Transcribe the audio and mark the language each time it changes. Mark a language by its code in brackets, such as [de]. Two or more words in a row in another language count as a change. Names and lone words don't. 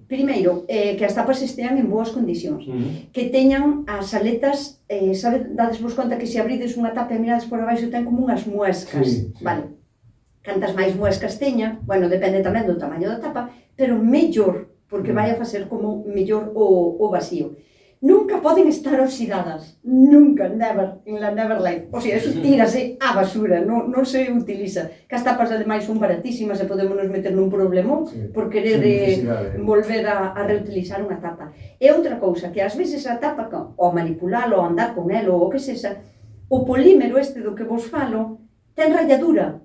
[gl] primeiro, que as tapas estean en boas condicións, que teñan as aletas, dades vos conta que se abrides unha tapa e mirades por abaixo ten como unhas muescas, vale? Cantas máis muescas teña, bueno, depende tamén do tamaño da tapa, pero mellor, porque vai a facer como mellor o vacío. Nunca poden estar oxidadas, nunca, [en] never, in la never life. [es] O sea, [gl] eso tírase á basura, non se utiliza. Que as tapas ademais son baratísimas e podemos nos meter nun problemón por querer volver a reutilizar unha tapa. E outra cousa, que ás veces a tapa, ao manipulalo, ao andar con elo, ou o que sexa, o polímero este do que vos falo, ten ralladura.